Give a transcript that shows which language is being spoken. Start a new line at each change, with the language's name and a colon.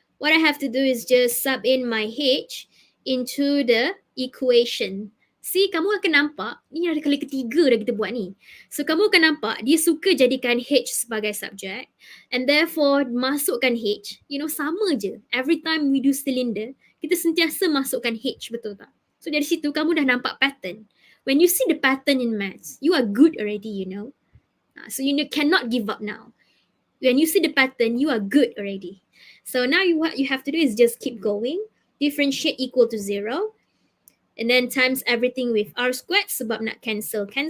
English: What I have to do is just sub in my H into the equation.
Malay: See, kamu akan nampak, ni ada kali ketiga dah kita buat ni. So, kamu akan nampak, dia suka jadikan H sebagai subjek. And therefore, masukkan H, sama je.
English: Every time we do cylinder,
Malay: kita sentiasa masukkan H, betul tak? So, dari situ, kamu dah nampak pattern.
English: When you see the pattern in maths, you are good already, So, you cannot give up now. When you see the pattern, you are good already. So now what you have to do is just keep going. Differentiate equal to 0. And then times everything with r squared
Malay: sebab nak cancel.